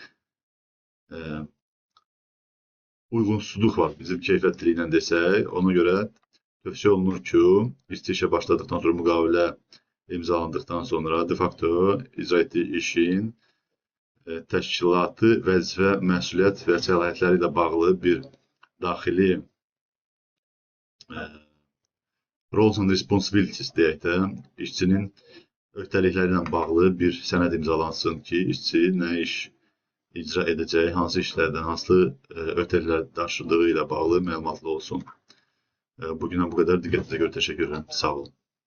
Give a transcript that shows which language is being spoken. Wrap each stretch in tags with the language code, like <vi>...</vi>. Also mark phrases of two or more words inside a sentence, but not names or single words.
<az>Uyğunsuzluq var bizim keyfiyyətliliklə desək. Ona görə tövsiyə olunur ki, işçi işə başladıqdan sonra müqavilə imzalandıqdan sonra</az> <la>de facto</la> <az>icra etdiyi işin təşkilatı, vəzifə, məsuliyyət və səlahiyyətləri ilə bağlı bir daxili</az> <en>roles and responsibilities</en> <az>deyək də, işçinin öhdəlikləri ilə bağlı bir sənəd imzalansın ki, işçi nə iş icra edəcəyi, hansı işlərdən, hansı öhdəliklər daşıdığı ilə bağlı məlumatlı olsun. Bugünə bu qədər. Diqqətinizə görə təşəkkür edirəm. Sağ olun.</az>